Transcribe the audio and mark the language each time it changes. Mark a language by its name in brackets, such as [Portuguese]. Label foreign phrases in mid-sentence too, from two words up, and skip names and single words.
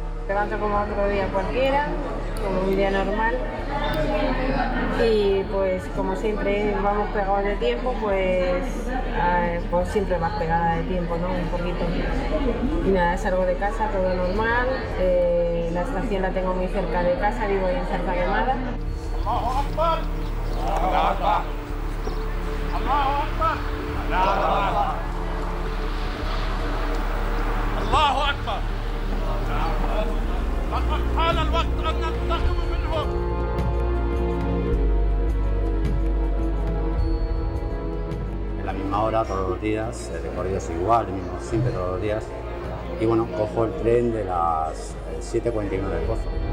[Spanish] Levanto como otro día cualquiera, como un día normal. Y pues como siempre vamos pegados de tiempo, pues siempre más pegada de tiempo, ¿no? Un poquito. Y nada, salgo de casa, todo normal. La estación la tengo muy cerca de casa, vivo en Santa Quemada. [Arabic] الله أكبر. الله أكبر. الله أكبر. الله أكبر. لقد حان الوقت أن ننتقم منهم. [Spanish] En la misma hora, todos los días, el recorrido es igual, el mismo, siempre todos los días. Y bueno, cojo el tren de las 7:41 del Pozo.